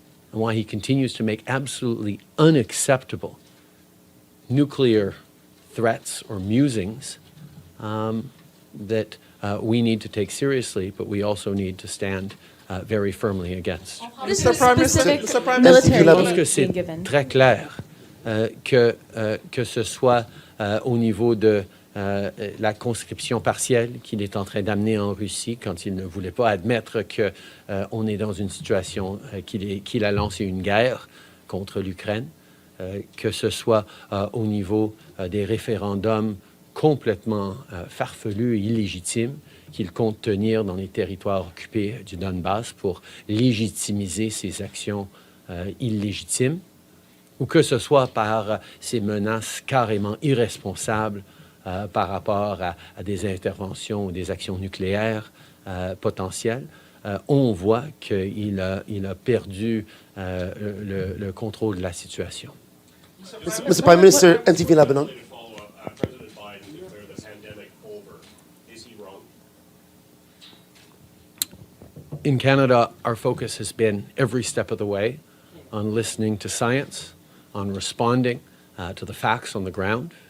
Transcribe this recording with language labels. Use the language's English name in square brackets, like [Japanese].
[English] and why he continues to make absolutely unacceptable nuclear threats or musings that we need to take seriously, but we also need to stand very firmly against. Mr. Prime Minister, Mr. Prime military Minister. [French] Je pense que [English] aid [French] c'est [English] being given. [French] très clair que ce soit au niveau de la conscription partielle qu'il est en train d'amener en Russie, quand il ne voulait pas admettre qu'on est dans une situation qu'il a lancé une guerre contre l'Ukraine, que ce soit au niveau des référendums complètement farfelus et illégitimes qu'il compte tenir dans les territoires occupés du Donbass pour légitimiser ses actions illégitimes, ou que ce soit par ces menaces carrément irresponsables par rapport à des interventions ou des actions nucléaires potentielles. On voit qu'il a perdu le contrôle de la situation. [English] Mr. Prime Minister, NTV Lebanon. President Biden declared the pandemic over. Is he wrong? In Canada, our focus has been every step of the way on listening to science, on responding to the facts on the ground.